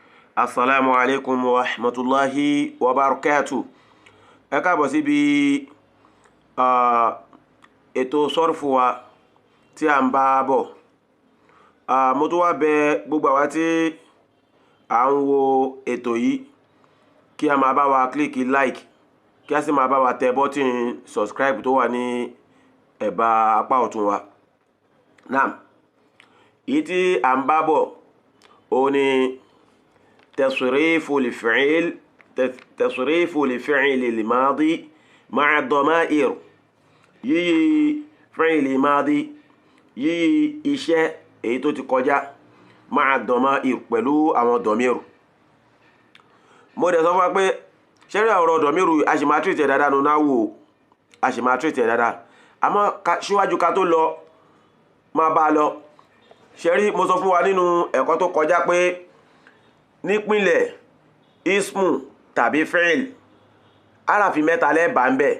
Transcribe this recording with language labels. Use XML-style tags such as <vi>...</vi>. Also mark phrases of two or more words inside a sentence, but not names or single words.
<ar>السلام عليكم ورحمة الله وبركاته.</ar> <yo>Ẹ káàbọ̀ síbi ètò sọ́rfù wa tí a ń bá bọ̀. Mo tún wá bẹ̀ gbogbo àwa tí à ń wo ètò yìí kí a máa bá wa kílíkì like kí a sì máa bá wa tẹ bọ́tìn subscribe tó wà ní ẹ̀bá apá ọ̀tún wa. Naam, èyí tí à ń bá bọ̀ òun ni</yo> <ar>تصريف الفعل الماضي مع الضمائر.</ar> <yo>yíyí</yo> <ar>فعل ماضي</ar> <yo>yíyí iṣẹ́ èyí tó ti kọjá</yo> <ar>مع الضمائر</ar> <yo>pẹ̀lú àwọn dọ̀míìrù. mo dẹ̀ sọ fún wa pé ṣẹ́rí ọ̀rọ̀ dọ̀míìrù a sì máa tírìtì dáadáa nínú náwó, a sì máa tírìtì dáadáa, àmọ́ síwájú ká tó lọ máa bá a lọ. ṣẹ́rí mo sọ fún wa nínú ẹ̀kọ́ tó kọjá pé nípìnlẹ̀ ismu tàbí fi'il arafi mẹ́ta lẹ́bàá ń bẹ̀.</yo>